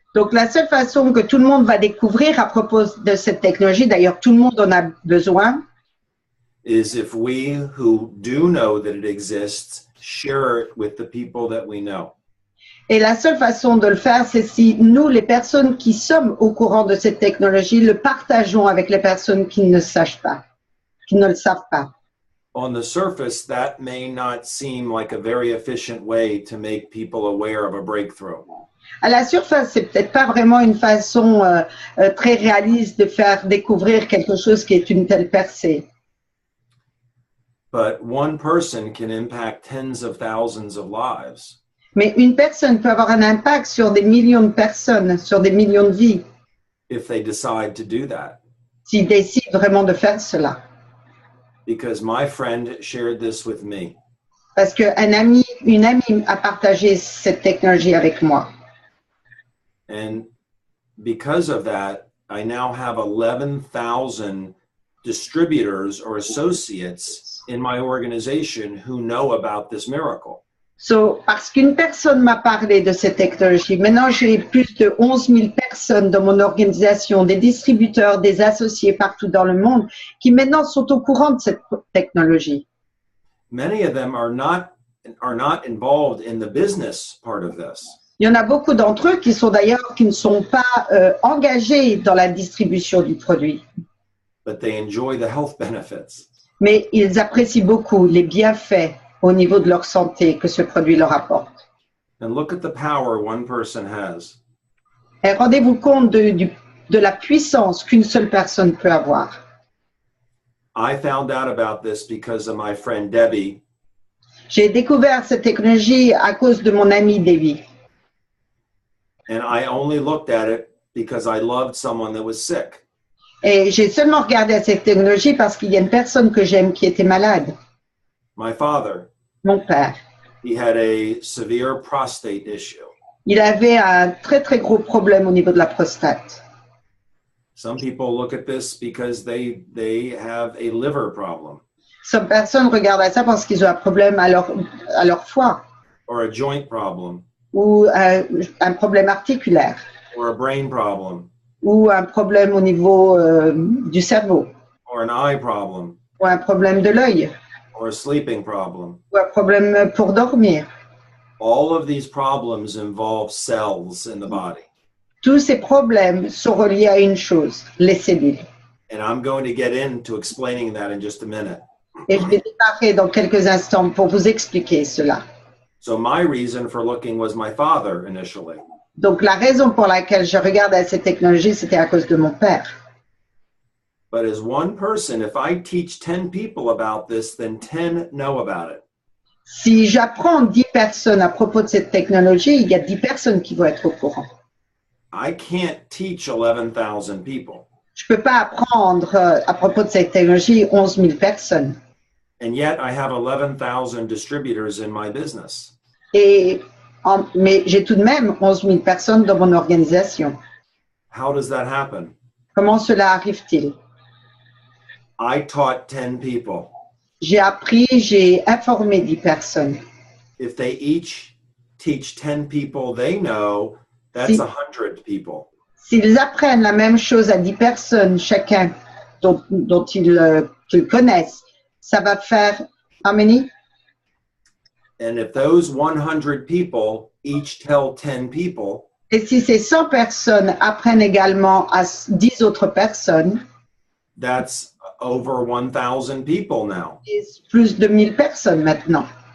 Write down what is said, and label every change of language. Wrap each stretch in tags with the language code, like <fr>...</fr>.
<fr>Donc la seule façon que tout le monde va découvrir à propos de cette technologie, d'ailleurs tout le monde en a besoin,</fr> <en>is if we who do know that it exists share it with the people that we know.</en> <fr>Et la seule façon de le faire, c'est si nous, les personnes qui sommes au courant de cette technologie, le partageons avec les personnes qui ne le savent pas.</fr> <en>On the surface, that may not seem like a very efficient way to make people aware of a breakthrough.</en> <fr>À la surface, c'est peut-être pas vraiment une façon très réaliste de faire découvrir quelque chose qui est une telle percée.</fr> <en>But one person can impact tens of thousands of lives.</en> <fr>Mais une personne peut avoir un impact sur des millions de personnes, sur des millions de vies.</fr> <en>If they decide to do that.</en> <fr>S'ils décident vraiment de faire cela.</fr> <en>Because my friend shared this with me.</en> <fr>Parce qu'une amie a partagé cette technologie avec moi.</fr> <en>And because of that, I now have 11,000 distributors or associates in my organization who know about this miracle.</en> <fr>So, parce qu'une personne m'a parlé de cette technologie, maintenant j'ai plus de 11 000 personnes dans mon organisation, des distributeurs, des associés partout dans le monde, qui maintenant sont au courant de cette technologie.</fr> <en>Many of them are not involved in the business part of this.</en> <fr>Il y en a beaucoup d'entre eux qui ne sont pas engagés dans la distribution du produit.</fr> <en>But they enjoy the health benefits.</en> <fr>Mais ils apprécient beaucoup les bienfaits au niveau de leur santé que ce produit leur apporte.</fr> <en>And look at the power one person has.</en> <fr>Et rendez-vous compte du de la puissance qu'une seule personne peut avoir.</fr> <en>I found out about this because of my friend Debbie.</en> <fr>J'ai découvert cette technologie à cause de mon ami Davy.</fr> <en>And I only looked at it because I loved someone that was sick.</en> <fr>Et j'ai seulement regardé à cette technologie parce qu'il y a une personne que j'aime qui était malade,</fr> <en>My father,</en> <fr>mon père.</fr> <en>he had a severe prostate issue.</en> <fr>Il avait un très très gros problème au niveau de la prostate.</fr> <en>Some people look at this because they have a liver problem</en> <fr>Certaines personnes regardent à ça parce qu'ils ont un problème à leur foie</fr> <en>or a joint problem</en> <fr>ou un problème articulaire</fr> <en>or a brain problem</en> <fr>ou un problème au niveau du cerveau</fr> <en>or an eye problem</en> <fr>ou un problème de l'œil</fr> <en>or a sleeping problem.</en> <fr>ou un problème pour dormir.</fr> <en>All of these problems involve cells in the body.</en> <fr>Tous ces problèmes sont reliés à une chose, les cellules.</fr> <en>And I'm going to get into explaining that in just a minute.</en> <fr>Et je vais démarrer dans quelques instants pour vous expliquer cela.</fr> <en>So my reason for looking was my father initially.</en> <fr>Donc la raison pour laquelle je regardais cette technologie, c'était à cause de mon père.</fr> <en>But as one person, if I teach 10 people about this, then 10 know about it.</en> <fr>Si j'apprends 10 personnes à propos de cette technologie, il y a 10 personnes qui vont être au courant.</fr> <en>I can't teach 11,000 people.</en> <fr>Je ne peux pas apprendre à propos de cette technologie 11 000 personnes.</fr> <en>And yet I have 11,000 distributors in my business.</en> <fr>Mais j'ai tout de même 11 000 personnes dans mon organisation.</fr> <en>How does that happen?</en> <fr>Comment cela arrive-t-il?</fr> <en>I taught 10 people.</en> <fr>J'ai appris, j'ai informé 10 personnes.</fr> <en>If they each teach 10 people they know, that's 100 people.</en> <fr>S'ils apprennent la même chose à 10 personnes chacun dont qu'ils connaissent, ça va faire</fr> <en>how many? And if those 100 people each tell 10 people,</en> <fr>Et si ces 100 personnes apprennent également à 10 autres personnes,</fr> <en>that's over 1,000 people now.</en> <fr>c'est plus de 1000 personnes maintenant.</fr>